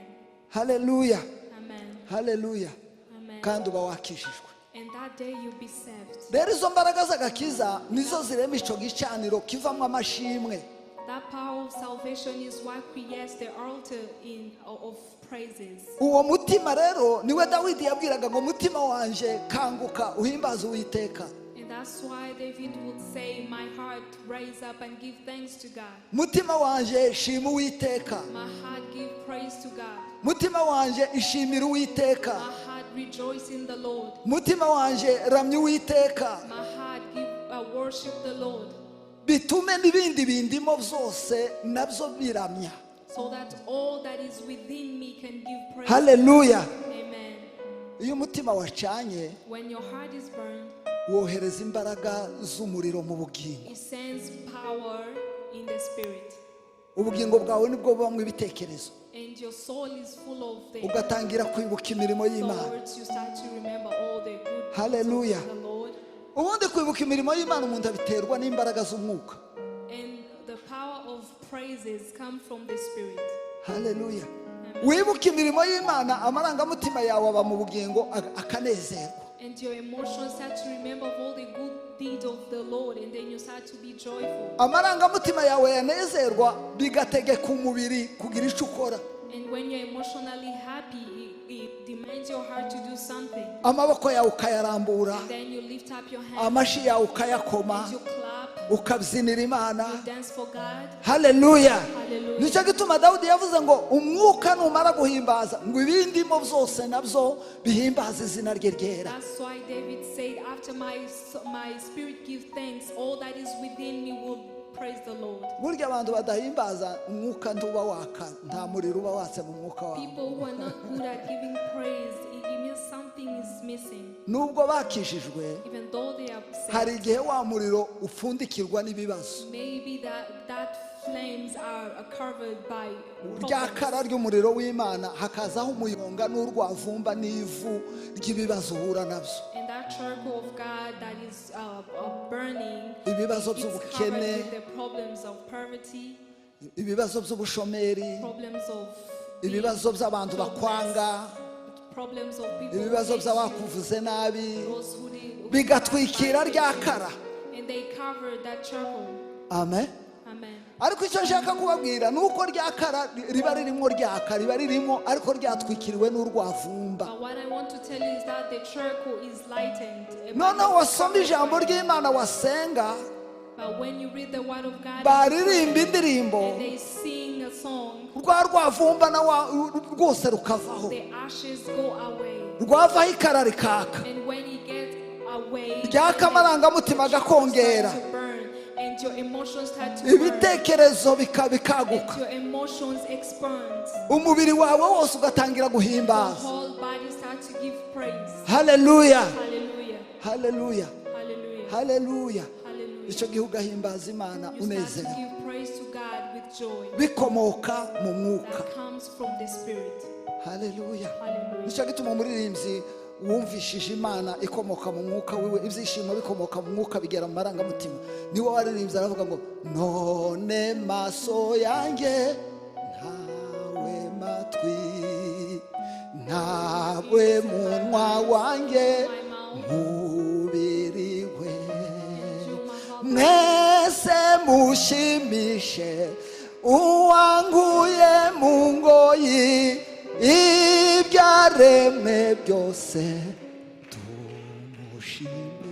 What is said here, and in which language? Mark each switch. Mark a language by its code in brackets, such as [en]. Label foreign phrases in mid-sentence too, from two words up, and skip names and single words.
[rn] Haleluya, Amen. haleluya. Amen. Kandi uba wakijijwe. [en] And that day you'll be saved. [rn] Rero izo mbaraga z'agakiza nizo zirema ico gicaniro kivamwo amashimwe. [en] That power of salvation is what creates the altar of praises. [rn] Uwo mutima rero niwe Dawidi yabwiraga ngo mutima wanje kanguka uhimbaze Uwiteka. [en] And that's why David would say, my heart rise up and give thanks to God. [rn] Mutima wanje shima Uwiteka. [en] My heart give praise to God. [rn] Mutima wanje ishimira Uwiteka. [en] My heart rejoice in the Lord. [rn] Mutima wanje ramya Uwiteka. [en] My heart give worship the Lord. [rn] Bitume n'ibindi bindimo byose nabyo biramya. [en] So that all that is within me can give praise. [rw] Haleluya. Amen. Iyo umutima wacanye [en] When your heart is burned, [rw] wohereza imbaraga z'umuriro mu bugingo. [en] it sends power in the spirit. [rw] Ubugingo bwawe nibwo bubamwe ibitekerezo. [en] And your soul is full of the [rw] Ugatangira kwibuka imirimo y'Imana. [en] thoughts. You start to remember all the good Hallelujah. things of the Lord. [rw] Ubundi kwibuka imirimo y'Imana umuntu abiterwa n'imbaraga z'umwuka. [en] And the power of praises come from the spirit. [rw] Haleluya. Wibuka imirimo y'Imana amarangamutima yawe aba mu bugingo akanezerwa. [en] And your emotions start to remember of all the good deeds of the Lord, and then you start to be joyful. [rw] Amarangamutima yawe yanezerwa bigategeka umubiri kugira icyo ukora. [en] And when you're emotionally happy, it demands your heart to do something. [rw] Amaboko yawe ukayarambura, [en] Then you lift up your hands, [rw] amashi yawe ukayakoma, [en] and you clap, [rw] ukabyinira Imana. [en] you dance for God. [rw] Haleluya. [en] Hallelujah. [rw] Nicyo gituma Dawidi yavuze ngo umwuka numara guhimbaza ngo ibindimo byose nabyo bihimbaza izina rye ryera. [en] That's why David said, after my spirit give thanks, all that is within me will praise the Lord. [rw] Burya abantu badahimbaza umwuka ntuba waka, nta muriro uba watse mu mwuka wawe. [en] People who are not good at giving praise, it means something is missing. [rw] Nubwo bakijijwe [en] Even though they are [rw] hari [en] saved, [rw] igihe wa muriro upfundikirwa n'ibibazo. [en] maybe that flames are covered by [rw] Rya kara [en] problems. [rw] ry'umuriro w'Imana hakazaho umuyonga n'urwavumba n'ivu ry'ibibazo uhura nabyo. [en] And that charcoal of God that is burning, [rw] Ibibazo [en] it's [rw] by'ubukene, [en] covered with the problems of poverty, [rw] ibibazo by'ubushomeri, [en] problems of being [rw] ibibazo by'abantu [en] jobless, [rw] bakwanga, [en] problems of people who [rw] ibibazo [en] hate you, [rw] by'abakuvuze nabi, [en] those who [rw] bigatwikira rya kara. [en] and they cover that charcoal. [rw] Amen. [en] Amen. [rw] Ariko icyo nshaka kubabwira ni uko rya kara riba ririmo ryaka, riba ririmo ariko ryatwikiriwe n'urwavumba. [en] But what I want to tell you is that the charcoal is lightened. [rw] Noneho wasoma ijambo ry'Imana wasenga, [en] But when you read the word of God [rw] baririmba indirimbo, [en] and they sing a song, [rw] rwa rwavumba rwose rukavaho, [en] the ashes go away. [rw] rwavaho ikara rikaka, [en] And when it gets away, [rw] ryaka amarangamutima agakongera, [en] start to burn, and your emotions start to burn, [rw] ibitekerezo [en] and [rw] bikaguka, [en] your emotions expand. [rw] umubiri wawe wose ugatangira [en] The [rw] guhimbaza. [en] whole body starts to give praise. [rw] Haleluya, [en] Hallelujah. [rw] haleluya, [en] Hallelujah. [rw] haleluya. [en] Hallelujah. [rw] Icyo gihe ugahimbaza Imana [en] You start to [rw] unezerewe, [en] give praise to God with joy [rw] bikomoka mu mwuka. [en] that comes from the Spirit. [rw] Haleluya. [en] Hallelujah. [rw] Nicyo gituma umuririmbyi wumvishije Imana ikomoka mu mwuka wiwe, ibyishimo bikomoka mu mwuka bigera mu marangamutima, niwe waririmbye aravuga ngo none maso yanjye ntawe matwi, ntawe munwa wanjye mubiriwe, mwese mushimishe uwanguye mu ngoyi, ibyaremwe byose tumushime.